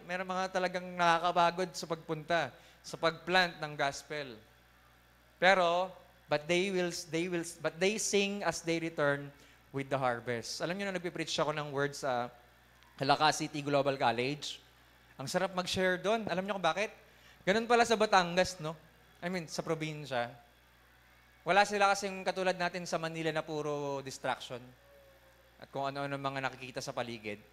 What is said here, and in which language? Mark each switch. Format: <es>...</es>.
<tl>Meron mga talagang nakakapagod sa pagpunta, sa pagplant ng gospel.</tl> <en>Pero, but they sing as they return with the harvest.</en> <tl>Alam niyo na nagpipreach ako ng words sa Calacas City Global College. Ang sarap mag-share doon. Alam niyo kung bakit? Ganun pala sa Batangas, no? I mean, sa probinsya. Wala sila kasing katulad natin sa Manila na puro distraction. At kung ano-ano mga nakikita sa paligid.</tl>